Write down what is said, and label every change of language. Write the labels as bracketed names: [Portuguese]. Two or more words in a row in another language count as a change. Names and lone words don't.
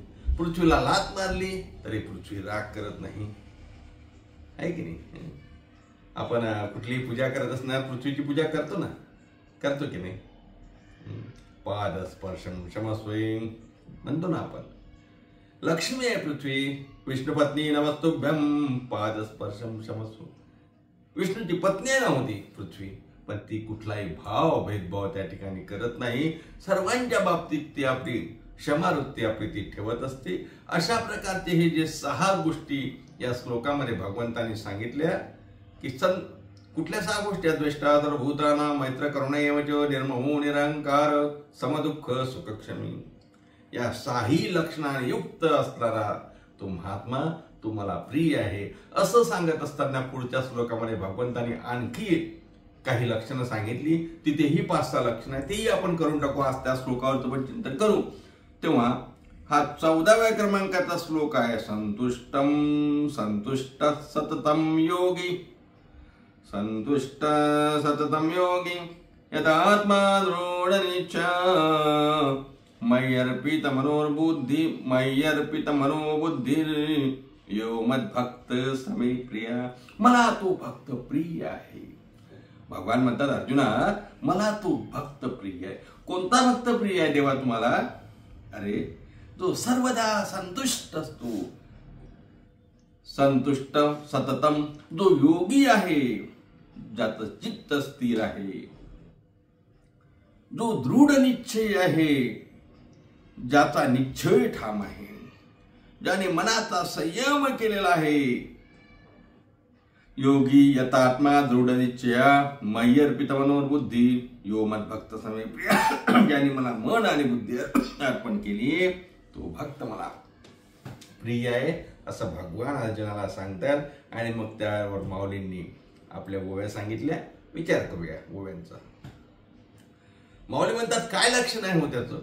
[Marathi] पृथ्वीला लात मारली तरी पृथ्वी राग करत नाही, आहे की नाही. आपण कुठलीही पूजा करत असणार पृथ्वीची पूजा करतो की नाही. [Sanskrit] पाद स्पर्शम क्षमस्वयं [Marathi] म्हणतो ना आपण. लक्ष्मी आहे पृथ्वी, [Sanskrit] विष्णुपत्नी नमस्तुभ्यं पाद स्पर्शम क्षमस्व. [Marathi] विष्णूची पत्नी नव्हती पृथ्वी, पण ती कुठलाही भेदभाव त्या ठिकाणी करत नाही. सर्वांच्या बाबतीत ती आपली क्षमावृत्ती आपली ती ठेवत असते. अशा प्रकारचे हे जे 6 गोष्टी या श्लोकामध्ये भगवंतांनी सांगितल्या की कुठल्या 6 गोष्टी आहेत. [Sanskrit] द्वेष्टा सर्वभूतानां, मैत्र करुणा एवच, निर्ममो निरंकार, समदुःख सुखक्षमी. [Marathi] या 6 लक्षणाने युक्त असणारा तो महात्मा तुम्हाला प्रिय आहे असं सांगत असताना पुढच्या श्लोकामध्ये भगवंतांनी आणखी काही लक्षणं सांगितली. तिथेही 5-6 लक्षणं आहेत, तेही आपण करून टाकू. आज त्या श्लोकावरचं पण चिंतन करू. तेव्हा हा 14व्या क्रमांकाचा श्लोक आहे. [Sanskrit] संतुष्ट सततम योगी, संतुष्ट सततम योगी यदात्मा दृढ निश्चय, मय्यर्पित मनोबुद्धी यो मद्भक्त समे प्रिया. [Marathi] मला तो भक्त प्रिय आहे. भगवान म्हणतात अर्जुना, मला तो भक्त प्रिय आहे. कोणता भक्त प्रिय आहे देवा तुम्हाला? अरे जो सर्वदा संतुष्ट असतो, [Sanskrit] संतुष्ट सततम, [Marathi] जो योगी आहे, ज्याचं चित्त स्थिर आहे, जो दृढ निश्चय आहे, ज्याचा निश्चय ठाम आहे, ज्याने मनाचा संयम केलेला आहे. [Sanskrit] योगी यतात्मा दृढ निश्चया, मय्यर्पित मनोबुद्धी यो मद्भक्त समे प्रिय. [Marathi] ज्याने मला मन आणि बुद्धी अर्पण केली तो भक्त मला प्रिय आहे असं भगवान अर्जुनाला सांगतात. आणि मग त्यावर माऊलींनी आपल्या ओव्या सांगितल्या. विचार करूया ओव्यांचा. माऊली म्हणतात काय लक्षण आहे हो त्याचं?